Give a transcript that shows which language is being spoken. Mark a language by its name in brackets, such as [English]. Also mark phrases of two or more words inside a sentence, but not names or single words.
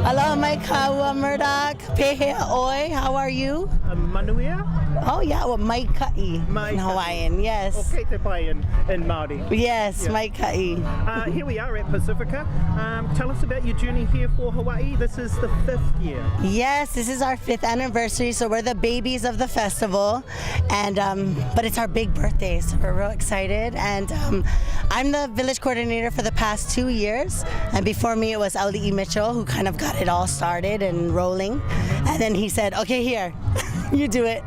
[Hawaiian] Aloha mai kaua Murdoch. Pehe oi, [English] how are you? [Samoan] Manuia. [English] Oh yeah, well [Hawaiian] mai ka'i Mai [English] in [Hawaiian] ka'i. [English] Hawaiian, yes. Okay, [Māori] te pai [English] in Māori. Yes, Yeah. [Hawaiian] mai ka'i. [English] Here we are at Pasifika. Tell us about your journey here for Hawaii. This is the 5th year. Yes, this is our 5th anniversary, so we're the babies of the festival, and but it's our big birthday, so we're real excited. And I'm the village coordinator for the past 2 years, and before me it was Auli'i Mitchell who kind of got it all started and rolling, and then he said, "Okay, here, you do it."